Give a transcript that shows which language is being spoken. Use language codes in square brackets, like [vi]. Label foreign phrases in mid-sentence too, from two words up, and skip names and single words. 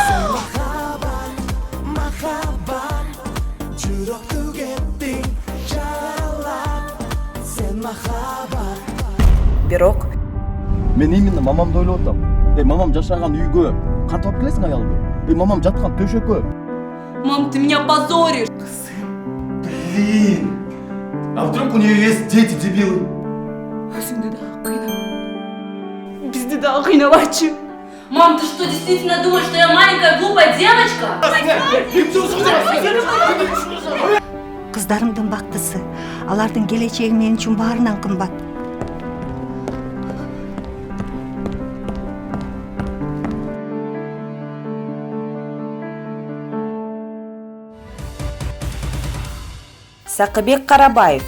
[ky] Бирок Мен именно мамамды ойлоп атам. Мамам жашаган үйгө кантип алып келесиң аялды? Мамам жаткан төшөккө. [ru] Мам, ты меня позоришь. Блин. А вдруг у нее есть дети, дебилы? [kk] Өзіңді дағы қинап. Бізді дағы қинаватшы. [ru] Мам, ты что, действительно думаешь, что я маленькая глупая девочка? [ky] Кыздарымдын бактысы. Алардын келечеги мен үчүн баарынан кымбат. Сакыбек Карабаев,